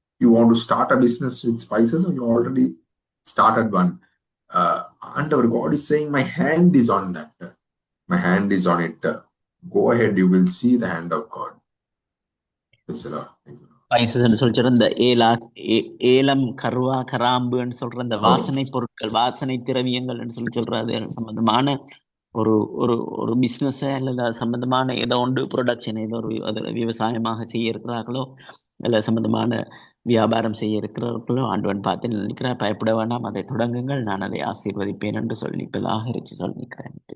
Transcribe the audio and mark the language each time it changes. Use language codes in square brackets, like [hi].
[en] You want to start a business with spices, you already started one. ஆண்டவர் God is saying my hand is on that, my hand is on it. Go ahead, you will see the hand of God. [ta] Spices சொல்ற இந்த ஏலம், கருவா, கராம்புன்னு சொல்ற இந்த வாசனை பொருட்கள், வாசனை திரவியங்கள் சொல்ற அது சம்பந்தமான ஒரு ஒரு ஒரு பிசினஸ் அல்லது சம்பந்தமான ஏதோ ஒன்று ப்ரொடக்ஷன், ஏதோ ஒரு அதில் விவசாயமாக செய்ய இருக்கிறார்களோ அல்ல சம்பந்தமான வியாபாரம் செய்ய இருக்கிறார்களோ ஆண்டவன் பார்த்து நினைக்கிறேன், பயப்பட வேண்டாம், அதை தொடங்குங்கள், நான் அதை ஆசீர்வதிப்பேன் என்று சொல்லி இப்பதாக இருச்சு சொல்லிக்கிறேன்.